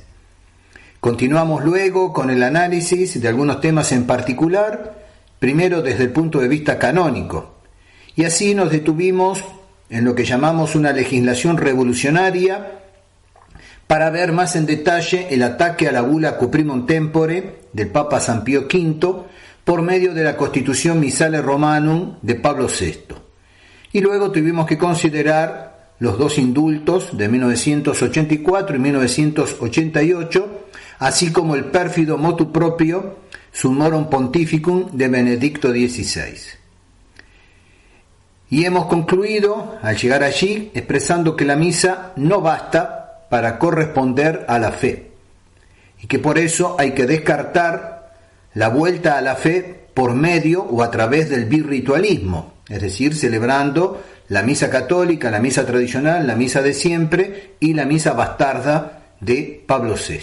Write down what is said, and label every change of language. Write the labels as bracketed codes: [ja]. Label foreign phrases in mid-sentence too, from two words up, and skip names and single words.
[es] Continuamos luego con el análisis de algunos temas en particular, primero desde el punto de vista canónico, y así nos detuvimos en lo que llamamos una legislación revolucionaria para ver más en detalle el ataque a la bula Cuprimum Tempore del Papa San Pío V por medio de la Constitución Missale Romanum de Pablo VI. Y luego tuvimos que considerar los dos indultos de 1984 y 1988, así como el pérfido [la] motu proprio [es] Summorum Pontificum de Benedicto XVI. Y hemos concluido, al llegar allí, expresando que la misa no basta para corresponder a la fe, y que por eso hay que descartar la vuelta a la fe por medio o a través del birritualismo, es decir, celebrando la misa católica, la misa tradicional, la misa de siempre y la misa bastarda de Pablo VI.